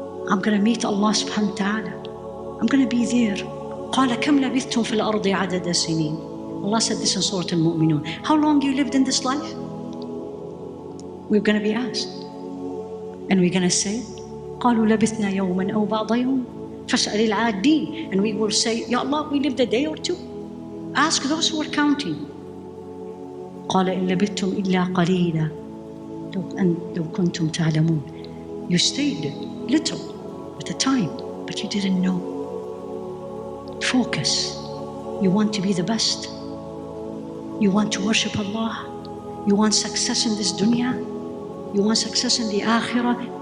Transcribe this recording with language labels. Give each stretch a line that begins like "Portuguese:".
English: I'm going to meet Allah subhanahu wa ta'ala. I'm going to be there.
Arabic: قال كم لبثتم في الأرض عدد سنين.
English: Allah said this in Surah Al-Mu'minun. How long you lived in this life? We're going to be asked. And we're going to say,
Arabic: قالوا لبثنا يوما أو بعض يوم فاسأل العادين.
English: And we will say, Ya Allah, we lived a day or two. Ask those who are counting.
Arabic: قال إن لبثتم إلا قليلا لو كنتم تعلمون.
English: You stayed little at the time, but you didn't know. Focus. You want to be the best. You want to worship Allah. You want success in this dunya. You want success in the akhirah.